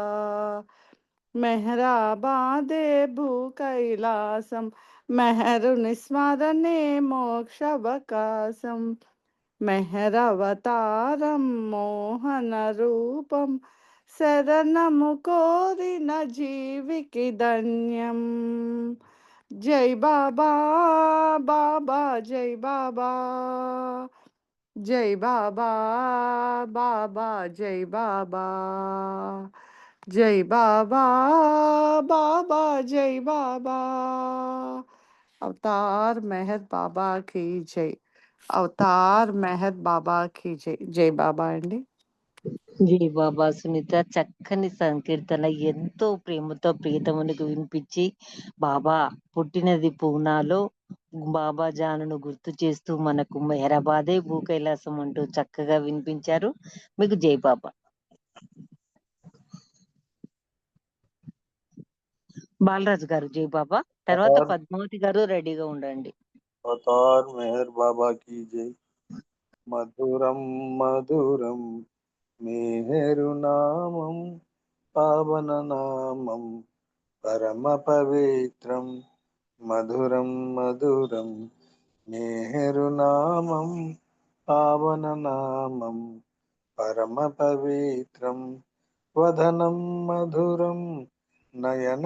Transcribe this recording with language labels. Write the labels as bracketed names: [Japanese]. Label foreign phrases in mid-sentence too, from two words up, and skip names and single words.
[Telugu] మెహరాబాదే భూ కైలాసం మెహరుని స్మరణే మోక్షవకాశం మెహరవతారం మోహన రూపం శరణము కోరిన జీవికి ధన్యం. జై బాబా బాబా జై బాబా జై బాబా బాబా జై బాబా జై బాబా బాబా జై బాబా. [Hindi] अवतार मेहर बाबा की जय. अवतार मेहर बाबा की जय. [Telugu] జై బాబా అండి. జై బాబా. సునీత చక్కని సంకీర్తన ఎంతో ప్రేమతో ప్రియతమునికి వినిపించి బాబా పుట్టినది పూనాలో బాబా జానును గుర్తు చేస్తూ మనకు మెహరాబాదే భూ కైలాసం అంటూ చక్కగా వినిపించారు. మీకు జై బాబా. బాలరాజు గారు జై బాబా. తర్వాత పద్మావతి గారు రెడీగా ఉండండి. [Hindi] अवतार मेहर बाबा की जय. [Telugu] మధురం మధురం మేహరు నామం పావన నామం పరమ పవిత్రం మధురం మధురం మేహరు నామం పావన నామం పరమ పవిత్రం వదనం మధురం నయనం